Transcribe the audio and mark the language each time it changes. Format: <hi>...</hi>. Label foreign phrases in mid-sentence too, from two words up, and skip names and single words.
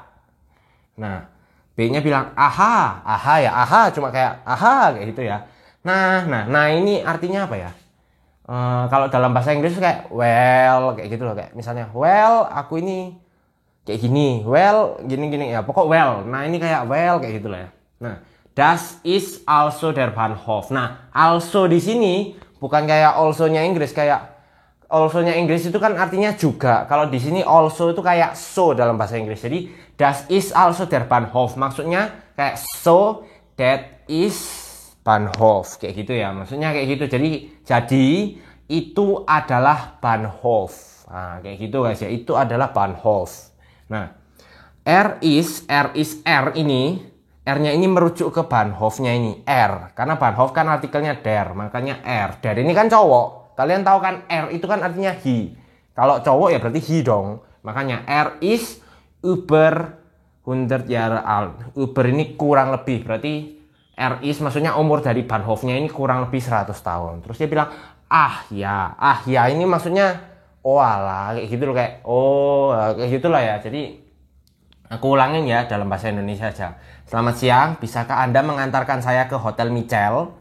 <id>Nah, B-nya bilang aha, aha ya, aha cuma kayak aha kayak gitu ya. Nah ini artinya apa ya? Kalau dalam bahasa Inggris kayak well kayak gitu loh, kayak misalnya well aku ini kayak gini, well gini ya, pokok well. Nah ini kayak well kayak gitu lah ya. Nah,</id> <de>das ist also der Bahnhof.</de> <id>Nah, also di sini bukan kayak also-nya Inggris, kayak also-nya Inggris itu kan artinya juga. Kalau di sini also itu kayak so dalam bahasa Inggris. Jadi</id> <de>das ist also der Bahnhof.</de> <id>Maksudnya kayak</id> <en>so that is</en> <id>Bahnhof kayak gitu ya. Maksudnya kayak gitu. Jadi itu adalah Bahnhof. Nah, kayak gitu guys ya. Itu adalah Bahnhof. Nah, R ini R-nya ini merujuk ke Bahnhofnya ini R. Karena Bahnhof kan artikelnya der, makanya R. Der ini kan cowok. Kalian tahu kan R itu kan artinya he. Kalau cowok ya berarti he dong.</id> <de>Makanya R is über 100 Jahre alt.</de> <id>Über ini kurang lebih. Berarti</id> <de>R is</de> <id>maksudnya umur dari Bahnhofnya ini kurang lebih 100 tahun. Terus dia bilang ah ya ini maksudnya oh alah kayak gitu loh, kayak oh kayak gitulah ya. Jadi aku ulangin ya dalam bahasa Indonesia aja. Selamat siang, bisakah Anda mengantarkan saya ke Hotel Michel?</id>